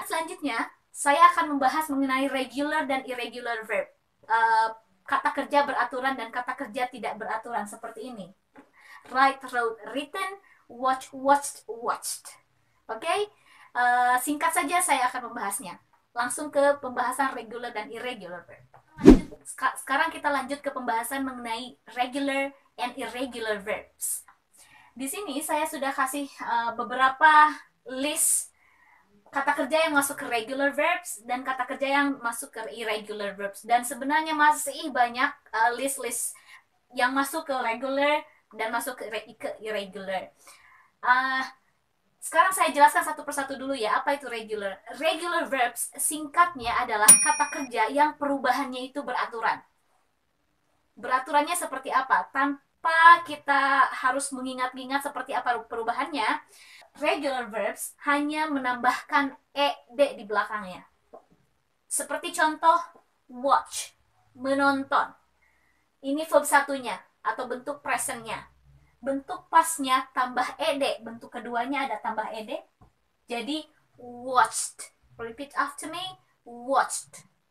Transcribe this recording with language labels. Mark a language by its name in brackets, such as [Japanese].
[Indonesian] Selanjutnya, saya akan membahas mengenai regular dan irregular verb. Kata kerja beraturan dan kata kerja tidak beraturan seperti ini. [English] Write, wrote, written, watch, watched, watched. [Indonesian] Oke? Singkat saja saya akan membahasnya. Langsung ke pembahasan regular dan irregular verb. Sekarang kita lanjut ke pembahasan mengenai regular and irregular verbs. Di sini saya sudah kasih beberapa list kata kerja yang masuk ke regular verbs dan kata kerja yang masuk ke irregular verbs. Dan sebenarnya masih banyak list-list yang masuk ke regular dan masuk ke irregular. Sekarang saya jelaskan satu persatu dulu ya, apa itu regular. Regular verbs singkatnya adalah kata kerja yang perubahannya itu beraturan. Beraturannya seperti apa? Tanpa kita harus mengingat-ingat seperti apa perubahannya, regular verbs hanya menambahkan ed di belakangnya. Seperti contoh watch, menonton. Ini verb satunya atau bentuk presentnya. Bentuk pasnya tambah ed, bentuk keduanya ada tambah ed. Jadi watched. [English] Repeat after me, watched.